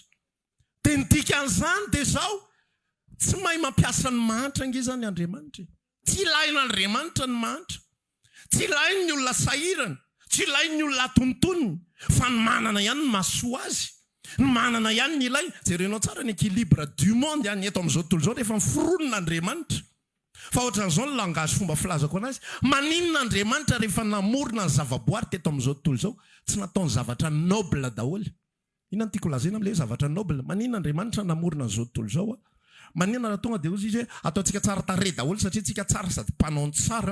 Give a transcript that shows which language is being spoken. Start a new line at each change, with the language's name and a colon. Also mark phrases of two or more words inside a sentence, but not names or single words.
Malagasy: Dia ny dikan'izany dia zao tsy mahay mampiasa ny manitra angizany Andriamanitra. Tsy ilain'Andriamanitra ny manitra. Tsy ilainy ny olona sahirana. Tsy ilainy ny olona atontoniny. Fa ny manana ihany ny mahasoa azy. Ny manana ihany ny ilay. Jerenao tsara ny
French: équilibre du monde
Malagasy: ihany eto amin'izao tontolo izao rehefa miforonon'Andriamanitra. Fa ohatran'izao ny langage fomba filazako anazy. Maninon'Andriamanitra rehefa namorona ny zavaboary teto amin'izao tontolo izao. Tsy nataony zavatra noble daholo. Inona tiako lazaina amin'ilay zavatra noble? Maninon'Andriamanitra namorona an'izao tontolo izao? Maninona raha tonga dia ozy izy hoe ataontsika tsara tarehy daholo satria tsika tsara sady mpanao tsara.